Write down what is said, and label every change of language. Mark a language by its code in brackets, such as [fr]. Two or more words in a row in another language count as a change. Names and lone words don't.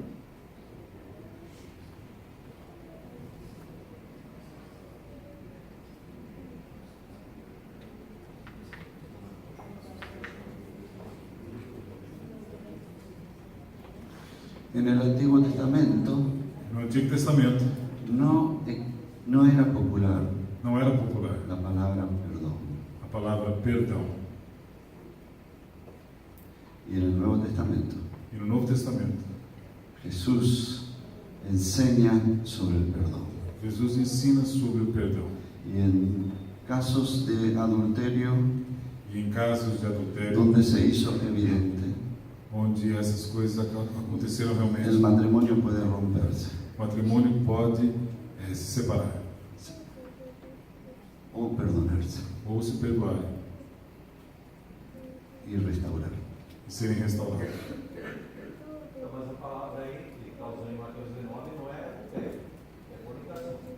[es] En el Antiguo Testamento [pt] No Antigo Testamento [es] no era popular [pt] não era popular [es] la palabra perdón. [pt] a palavra perdão. [es] Y en el Nuevo Testamento [pt] E no Novo Testamento, [es] Jesús enseña sobre el perdón. [pt] Jesus ensina sobre o perdão. [es] Y en casos de adulterio, [pt] E em casos de adultério, [es] donde se hizo evidente, [pt] onde essas coisas aconteceram [es] el [pt] realmente, [es] matrimonio puede romperse [pt] o matrimônio pode se separar [es] o perdonarse [pt] ou se perdoar [es] y restaurar. [pt] e serem restaurados. Então, mas a palavra aí, que está usando em Mateus 19, não é adultério, é fornicação.